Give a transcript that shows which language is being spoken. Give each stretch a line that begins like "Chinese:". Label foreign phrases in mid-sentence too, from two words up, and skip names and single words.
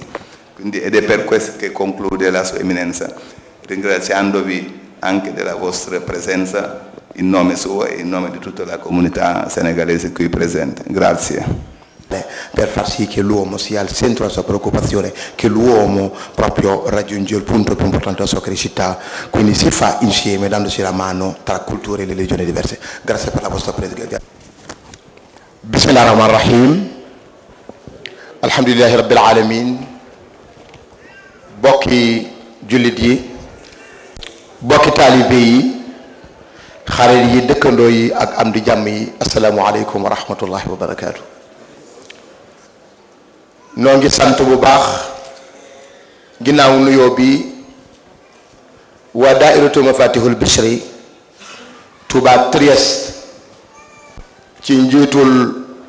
Italian: Quindi, ed è per questo che conclude la sua eminenza, ringraziandovi anche della vostra presenza in nome suo e in nome di tutta la comunità senegalese qui presente. Grazie. Per far sì che l'uomo sia al centro della sua preoccupazione, che l'uomo proprio raggiunge il punto più importante della sua crescita, quindi si fa insieme dandosi la mano tra culture e religioni diverse. Grazie per la vostra presenza.
Arabic: بسم الله الرحمن الرحيم الحمد لله رب العالمين.
Wolof: Bokki jullit yi, bokki taalibe yi, xarit yi, dëkkandoo yi ak am di jàmm yi,
Arabic: السلام عليكم ورحمة الله وبركاته.
Wolof: noo ngi sant bu baax ginnaaw nuyoo bi waa daairatu mafatihul Bichri Touba Trieste ci njiitul